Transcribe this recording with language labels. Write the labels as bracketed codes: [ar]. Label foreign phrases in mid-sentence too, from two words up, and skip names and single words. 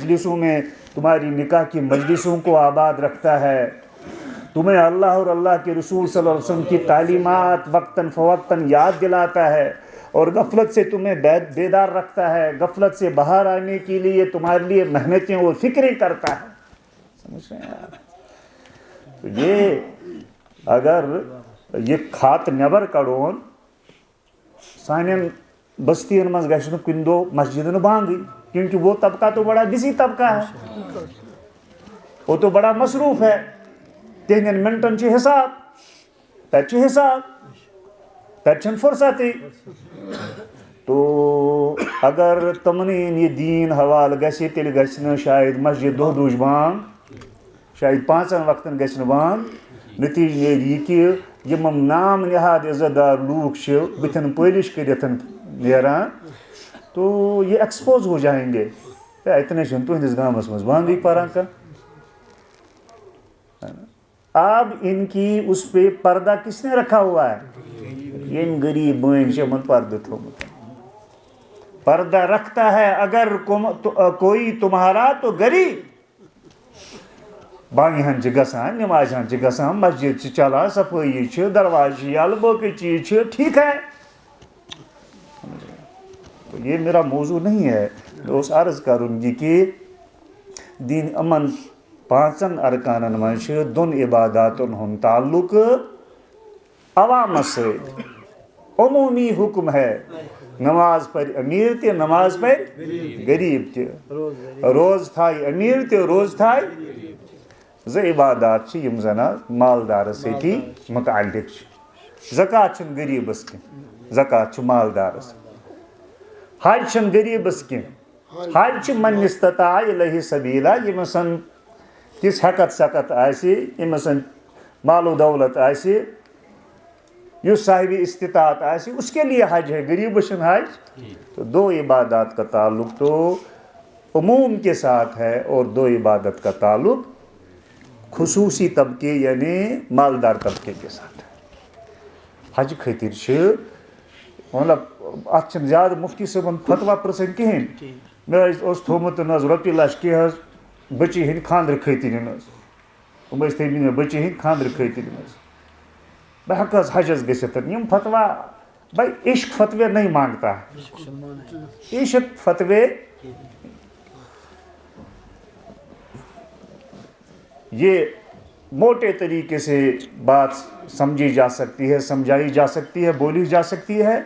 [ur] مجلسوں کو آباد رکھتا ہے, تمہیں اللہ اور اللہ کے رسول صلی اللہ علیہ وسلم کی تعلیمات وقتاً فوقتاً یاد دلاتا ہے, اور غفلت سے تمہیں بیدار رکھتا ہے, غفلت سے باہر آنے کے لیے تمہارے لیے محنتیں اور فکریں کرتا ہے. سمجھ رہے ہیں آپ؟ [ks] تو یہ اگر یہ کھات نیبر کڑون سانین بستین مز گژھِ نہٕ کُنہِ دۄہ مسجد بانگٕے, [ur] کیونکہ وہ طبقہ تو بڑا بزی طبقہ ہے, وہ تو بڑا مصروف ہے. [ks] تہندین منٹن چھ حساب, تتہِ حساب, تتہِ چھنہٕ فرصتٕے. تو اگر تمنٕے یہ دین حوالہ گژھِ تیٚلہِ گژھِ نہٕ شاید مسجد دۄہ دوج بانگ, شاید 5 وقتن گژھِ نہٕ بانگ. نتیجہ نیرِ یہ کہ یم نام نہاد [ur] عزت دار لوگ [ks] چھ بتن پٲلِش کٔرِتھ نیران, [ur] تو یہ ایکسپوز ہو جائیں گے. [ks] اتنے چھنہٕ تُہنٛدِس گامس منٛز بانگٕے پران کانٛہہ. [ur] اب ان کی اس پہ پردہ کس نے رکھا ہوا ہے؟ [ks] یم غریب بٲنۍ چھِ یِمن پردہ تھومُت. [ur] پردہ رکھتا ہے اگر کوئی تمہارا تو غریب. [ks] بانگہِ ہن چھِ گژھان, نمازِ ہن چھِ گژھان, مسجد چھِ چلان, صفٲیی چھِ, دروازٕ چھِ یلہٕ, باقٕے چیٖز چھِ, [ur] ٹھیک ہے. تو یہ میرا موضوع نہیں ہے. میں اس عرض کروں گی کہ [ks] دین امن 5 ارکانن منٛز چھِ 2 عباداتن ہُنٛد تعلق عوامس سۭتۍ. [ur] عمومی حکم ہے, [ks] نماز پڑھ امیر تہِ, نماز پڑھ غریب تہِ, روز تھایہِ امیر تہِ, روز تھایہِ. 2 عبادات چھِ یِم زن مالدارس سۭتی متعلق چھِ. زکات چھُنہٕ غریبس کینٛہہ, زکات چھُ مالدارس. حج چھُنہٕ غریبس کینٛہہ, حج چھُ [ar] من استطاع الیہ سبیلا. [ks] ییٚمِس تِژھ ہیکت سیکت آسہِ, ییٚمِس مال و دولت آسہِ, یُس صاحب استطاعت آسہِ, [ur] اس کے لیے حج ہے, [ks] غریبس چھُنہٕ حج. [ur] تو 2 عبادات کا تعلق تو عموم کے ساتھ ہے, اور 2 عبادت کا تعلق خصوصی طبقے یعنی مالدار طبقے کے ساتھ ہے. [ks] حج خٲطر چھِ مطلب اتھ چھنہٕ زیادٕ مفتی صٲبن فتوا پرژھن کِہیٖنۍ. مےٚ اوس تھوٚمُت رۄپیہِ لچھ کینٛہہ حظ بچی ہٕنٛدِ خاندرٕ خٲطرٕ حظ, یِم ٲسۍ تھٲیمٕتۍ مےٚ بچی ہٕنٛدِ خاندرٕ خٲطرٕ حظ. بہٕ ہٮ۪کہٕ حظ حجس گٔژھِتھ. [ur] یِم فتوا بھائی عشق فتوے نہیں مانگتا ہے, عشق فتوے یہ موٹے طریقے سے بات سمجھی جا سکتی ہے, سمجھائی جا سکتی ہے, بولی جا سکتی ہے.